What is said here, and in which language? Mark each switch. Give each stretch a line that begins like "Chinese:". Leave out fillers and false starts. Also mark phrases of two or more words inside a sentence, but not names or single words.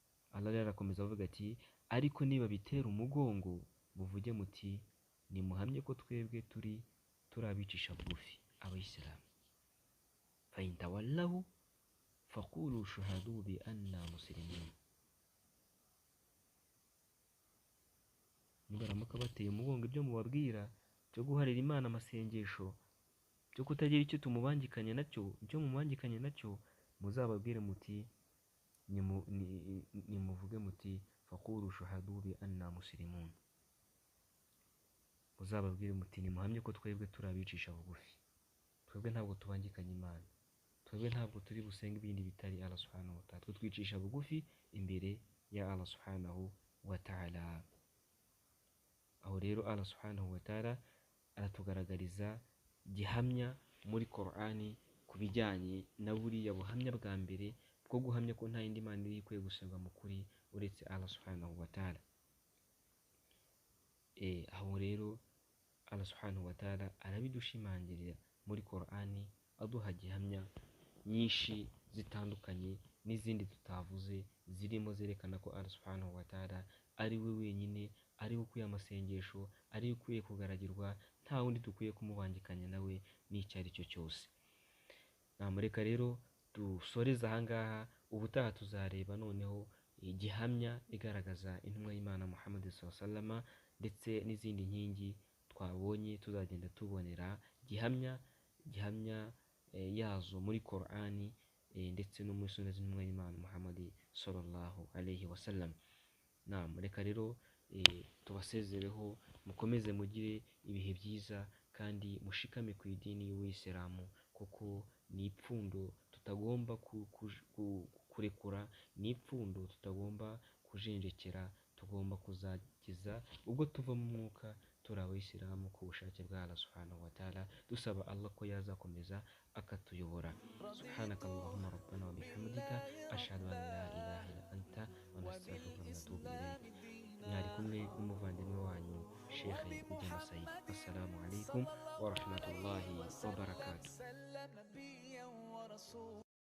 Arabic: Allah rero
Kinyarwanda: arakomeza avuga ati ariko niba bitera umugongo muvuge muti nimuhamye ko twebwe turi abicisha bugufi abayisilamu
Arabic: فإن تولوا فقولوا اشهدوا بأنا مسلمون.
Kinyarwanda: Nibaramuka bateye umugongo ibyo mubabwira byo guharira Imana amasengesho, byo kutagira icyo tumubangikanye nacyo, icyo mumubangikanye nacyo, muzababwire muti nimuvuge muti
Arabic: فقولوا اشهدوا بأنا مسلمون,
Kinyarwanda: muzababwire muti nimuhamye ko twebwe turi abicisha bugufi, twebwe ntabwo tubangikanye Imana, twebwe ntabwo turi busenga ibindi bitari
Arabic: الله سبحانه وتعالى,
Kinyarwanda: twe twicisha bugufi imbere ya
Arabic: الله سبحانه وتعالى.
Kinyarwanda: Aho rero
Arabic: الله سبحانه وتعالى
Kinyarwanda: aratugaragariza gihamya muri Qur'ani ku bijyanye na buriya buhamya bwa mbere bwo guhamya ko nta yindi Mana iri ikwiye gusengwa mu kuri uretse
Arabic: الله سبحانه وتعالى.
Kinyarwanda: Aho rero
Arabic: الله سبحانه وتعالى
Kinyarwanda: arabidushimangirira muri Qur'ani aduha gihamya nyinshi zitandukanye n'izindi tutavuze, zirimo zerekana ko
Arabic: الله سبحانه وتعالى
Kinyarwanda: ari we wenyine, ari we ukwiye amasengesho, ari we ukwiye kugaragirwa, nta wundi dukwiye kumubangikanya nawe n'icyo ari cyo cyose. Namureka rero dusoreze ahangaha, ubutaha tuzareba noneho gihamya igaragaza intumwa y'Imana Muhammad
Arabic: صلى الله عليه وسلم
Kinyarwanda: ndetse n'izindi nkingi twabonye tuzagenda tubonera gihamya yazo muri Qur'ani ndetse no muri sunna z'intumwa y'Imana Muhammad
Arabic: صلى الله عليه وسلم.
Kinyarwanda: Namureka rero tubasezereho, mukomeze mugire ibihe byiza kandi mushikame ku idini y'Uwisilamu, kuko ni ipfundo tutagomba kurekura, ni ipfundo tutagomba kujenjekera, tugomba kuzageza ubwo tuva mu mwuka turi abayisilamu ku bushake bwa
Arabic: الله سبحانه وتعالى,
Kinyarwanda: dusaba Allah ko yazakomeza akatuyobora.
Arabic: سبحانك اللهم ربنا وبحمدك أشهد أن لا إله إلا أنت ونستغفرك ونتوب إليك.
Kinyarwanda: Mwari kumwe n'umuvandimwe wanyu Sheikh Ujama Said.
Arabic: السلام عليكم ورحمة الله وبركاته.